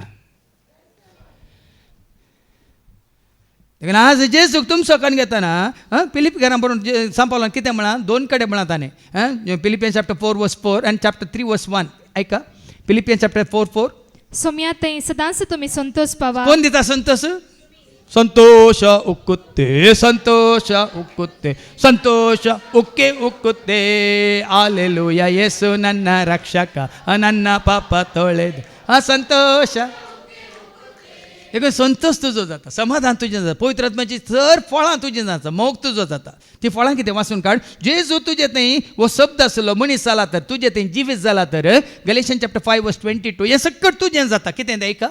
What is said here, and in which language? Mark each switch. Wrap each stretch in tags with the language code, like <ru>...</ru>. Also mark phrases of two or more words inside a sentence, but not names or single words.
<kok>देखून आज जेजूक तुमचो कण घेतना फिलिप घरां बरोवन सांपवलां कितें म्हळां 2 कडेन म्हळां ताणें फिलिपियन्स चॅप्टर 4 वर्स 4 आनी चॅप्टर 3 वर्स 1 ऐका फिलिपियन्स चॅप्टर 4 सोम्या थंय सदांच तुमी संतोष पावा कोण दिता संतोष</kok> <kn>ಸಂತೋಷ ಉಕ್ಕುತ್ತೆ ಸಂತೋಷ ಉಕ್ಕುತ್ತೆ ಸಂತೋಷ ಉಕ್ಕುತ್ತೆ ಹಾಲೆಲೂಯಾ ಯೇಸು ನನ್ನ ರಕ್ಷಕ ನನ್ನ ಪಾಪ ತೊಳೆದು ಸಂತೋಷ</kn> <kok>देखून संतोष तुजो जाता समाधान तुजें जाता पवित्र आत्म्याची चर फळां तुजें जाता मोग तुजो जाता ती फळां कितें वाचून काड जेजू तुजे थंय वो शब्द आसलो मनीस जाला तर तुजे थंय जिवीत जाला तर गलेशियन चॅप्टर 5 वर्स 22 हें सकट तुजें जाता कितें तें ऐका</kok>